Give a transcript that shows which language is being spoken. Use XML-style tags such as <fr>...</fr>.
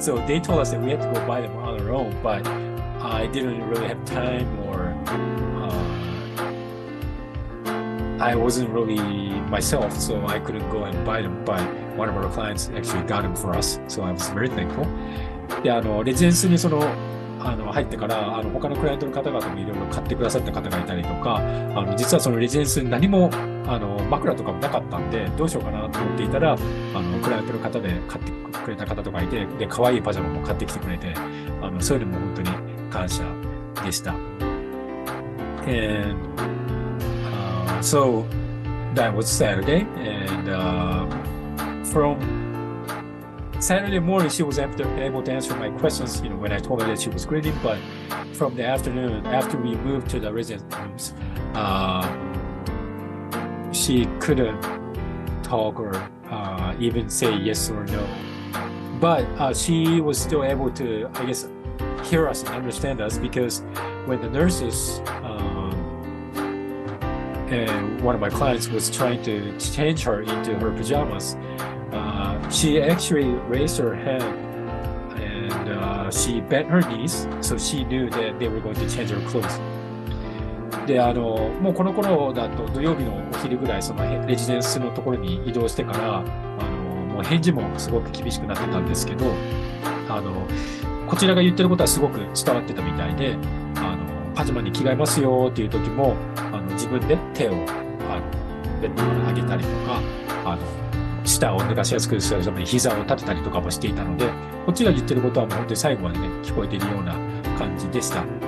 <en>So they told us that we had to go buy them on our own, but I didn't really have time or I wasn't really myself, so I couldn't go and buy them, but one of our clients actually got them for us, so I was very thankful.</en> <ja>で、レジデンスに入ってから、他のクライアントの方々もいろいろ買ってくださった方がいたりとか、実はそのレジデンスに何も、枕とかもなかったんで、どうしようかなと思っていたら、クライアントの方で買ってくれた方とかいて、で、可愛いパジャマも買ってきてくれて、そういうのも本当に感謝でした。</ja> <en>And so that was Saturday, and from Saturday morning, she was able to answer my questions, when I told her that she was greeting. But from the afternoon, after we moved to the residence rooms, she couldn't talk or even say yes or no. But she was still able to, I guess, hear us and understand us, because when the nurses and one of my clients was trying to change her into her pajamas, she actually raised her hand and she bent her knees, so she knew that they were going to change her clothes.</en> <ja>で、もうこの頃だと土曜日のお昼ぐらい、そのレジデンスのところに移動してから、もう返事もすごく厳しくなってたんですけど、こちらが言ってることはすごく伝わってたみたいで、パジャマに着替えますよっていう時も、自分で手をベッドから上げたりとか、舌を脱がしやすくするために膝を立てたりとかもしていたので、こっちが言ってることはもう本当に最後までね、聞こえているような感じでした。</ja>